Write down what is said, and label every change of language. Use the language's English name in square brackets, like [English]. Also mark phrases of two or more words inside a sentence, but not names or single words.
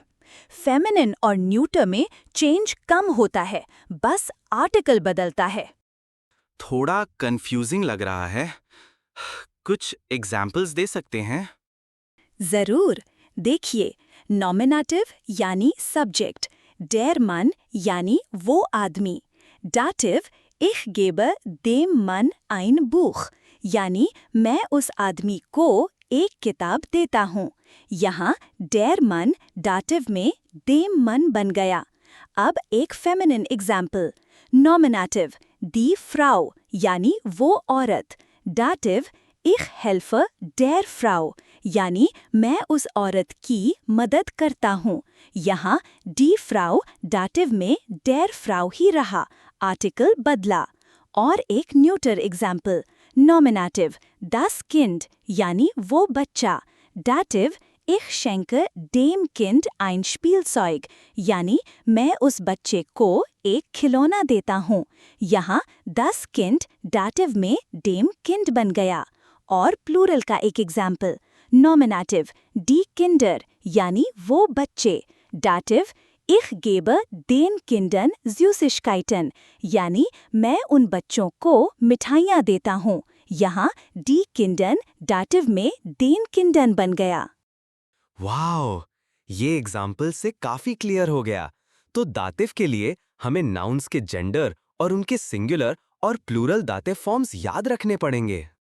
[Hindi] फेमिनिन और न्यूटर में चेंज कम होता है, बस आर्टिकल बदलता है। थोड़ा कंफ्यूजिंग लग रहा है। कुछ एग्जाम्पल्स दे सकते हैं? जरूर। देखिए, नॉमिनेटिव यानी सब्जेक्ट, [German] der Mann [Hindi] यानी वो आदमी। डाटिव [German] ich gebe dem Mann ein Buch [Hindi] यानी मैं उस आदमी को एक किताब देता हूँ। यहाँ [German] der Mann [Hindi] डाटिव में [German] dem Mann [Hindi] बन गया। अब एक फेमिनिन एग्जाम्पल, नॉमिनेटिव [German] die Frau [Hindi] यानी वो औरत। डाटिव [German] ich helfe der Frau [Hindi] यानी मैं उस औरत की मदद करता हूँ। यहाँ [German] die Frau [Hindi] डाटिव में [German] der Frau [Hindi] ही रहा, आर्टिकल बदला। और एक न्यूटर एग्जाम्पल, नॉमिनेटिव [German] das Kind [Hindi] यानी वो बच्चा। डाटिव [German] ich schenke dem Kind ein Spielzeug [Hindi] यानी मैं उस बच्चे को एक खिलौना देता हूँ। यहाँ [German] das Kind [Hindi] डाटिव में [German] dem Kind [Hindi] बन गया। और प्लूरल का एक एग्जाम्पल, नॉमिनेटिव [German] die Kinder [Hindi] यानी वो बच्चे। डाटिव [German] ich gebe den Kindern Süßigkeiten [Hindi] यानी मैं उन बच्चों को मिठाइयाँ देता हूँ। यहाँ [German] die Kindern [Hindi] डाटिव में [German] den Kindern [Hindi] बन गया। वाओ, ये एग्जाम्पल से काफी क्लियर हो गया। तो दातिव के लिए हमें नाउन्स के जेंडर और उनके सिंगुलर और प्लूरल दातिव फॉर्म्स याद रखने पड़ेंगे।